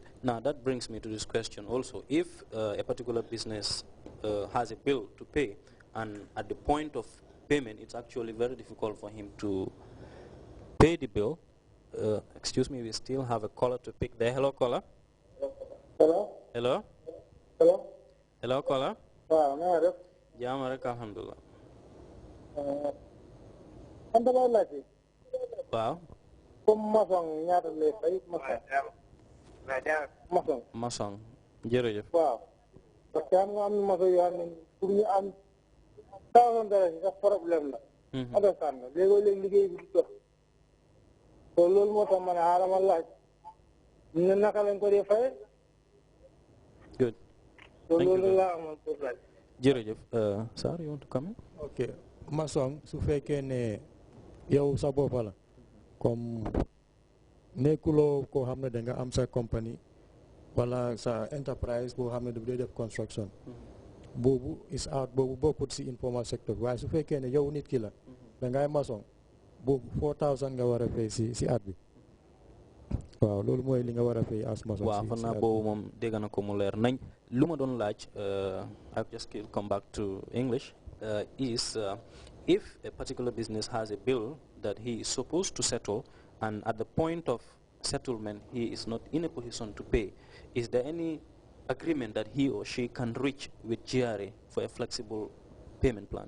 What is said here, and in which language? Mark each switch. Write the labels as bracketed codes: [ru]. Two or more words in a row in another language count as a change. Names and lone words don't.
[en] Now that brings me to this question also. If a particular business has a bill to pay, and at the point of payment it's actually very difficult for him to pay the bill, excuse me, we still have a caller to pick there. Hello, caller. Hello? Hello? Hello? Hello, caller. Wow, no, [wo] Jaam rek, alhamdulillah. Wow. Masong. Jërëjëf. Waaw. [fr] Parce que [wo] am nga am maso yoo xam ne pour ñu am $1,000 sax problème la. Understand nga léegi liggéey bi di dox. So loolu moo tax ma ne xaaral ma laaj. ñu ne naka lañ ko dee fay. [en] Good. [wo] So loolu laa amoon pour laaj. Jërëjëf. [en] Sir, you want to come in? Okay. [wo] Masong, su fekkee ne yow sa bopp la comme nekkuloo koo xam ne da nga am sa compagnie wala sa enterprise boo xam ne daf dee def construction, boobu [en] is out, [wo] boobu bokkut si [en] informal sector. [wo] Waaye su fekkee ne yow nit ki la da ngay maçon, boobu $4,000 nga war a fay si at bi. Waaw, loolu mooy li nga war a fay as maçon. Waaw, fan naa boobu moom dégg na ko mu leer nañ. Lu ma doon laaj, [en] I'll just come back to English, is if a particular business has a bill that he is supposed to settle, and at the point of settlement he is not in a position to pay, is there any agreement that he or she can reach with GRA for a flexible payment plan?